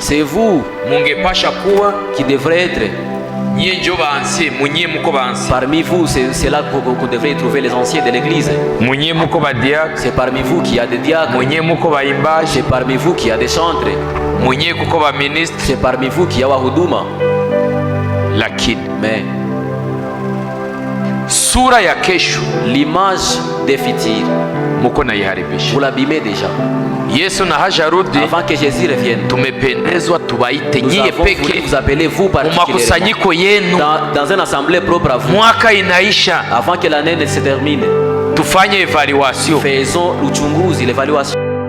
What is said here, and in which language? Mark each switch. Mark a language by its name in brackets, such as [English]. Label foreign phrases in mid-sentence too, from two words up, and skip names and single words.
[French] C'est vous qui devrez être Parmi vous, c'est là qu'on devrait trouver les anciens de l'église. C'est parmi vous qu'il y a des diacres. C'est parmi vous qu'il y a des chantres. C'est parmi vous qu'il y a wahuduma. Mais [Swahili] sura ya kesho, [French] l'image des futurs, vous l'abîmez déjà. [Swahili] Yesu na hajarudi, [French] avant que Jésus revienne, [Swahili] tumependezwa tubaite nyie peke [French] vous appelez vous [Swahili] makusanyiko yenu [French] dans une assemblée propre à vous. [Swahili] Mwaka inaisha, [French] avant que l'année ne se termine, [Swahili] tufanye evaluation, [French] faisons uchunguzi, l'évaluation.